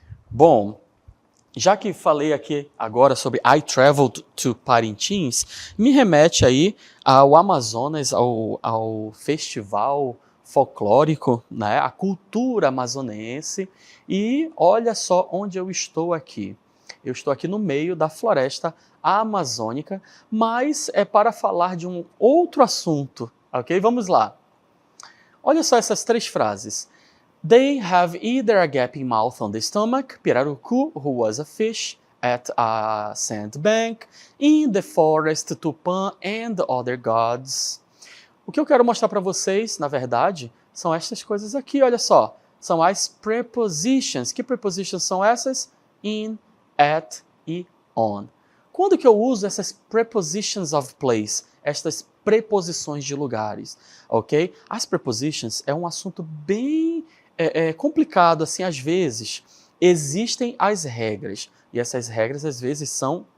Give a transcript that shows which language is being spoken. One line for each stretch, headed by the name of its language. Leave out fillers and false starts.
Portuguese: Bom, já que falei aqui agora sobre
English: I traveled to Parintins,
Portuguese: me remete aí ao Amazonas, ao festival folclórico, né? A cultura amazonense. E olha só onde eu estou aqui. Eu estou aqui no meio da floresta amazônica, mas é para falar de um outro assunto, ok? Vamos lá. Olha só essas 3 frases.
English: They have either a gaping mouth on the stomach, Pirarucu, who was a fish at a sandbank, in the forest, Tupã and other gods.
Portuguese: O que eu quero mostrar para vocês, na verdade, são estas coisas aqui, olha só. São as prepositions. Que prepositions são essas? In, at e on. Quando que eu uso essas prepositions of place? Estas preposições de lugares, ok? As prepositions é um assunto bem complicado, assim, às vezes. Existem as regras, e essas regras, às vezes, são